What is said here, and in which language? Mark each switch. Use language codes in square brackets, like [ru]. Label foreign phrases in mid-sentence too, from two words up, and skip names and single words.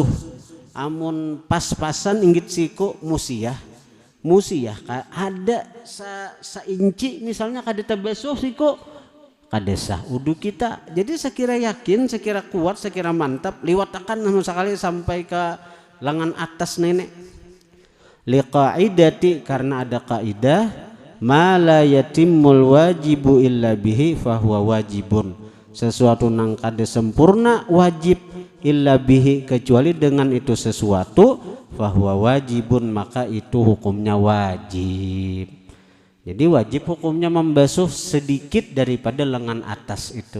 [bjn] Amun pas-pasan inggit siku musiyah ada seinci misalnya kada terbasuh siku, kada sah wudu kita. Jadi sekira yakin, sekira kuat, sekira mantap, liwatakan sekali sampai ke lengan atas nenek. Liqaidati, karena ada kaidah, [ar] ما لا يتم الواجب إلا به فهو واجب. [bjn] Sesuatu nang kada sempurna wajib [ar] إلا به, [bjn] kecuali dengan itu sesuatu, [ar] فهو واجب, [bjn] maka itu hukumnya wajib. Jadi wajib hukumnya membasuh sedikit daripada lengan atas itu.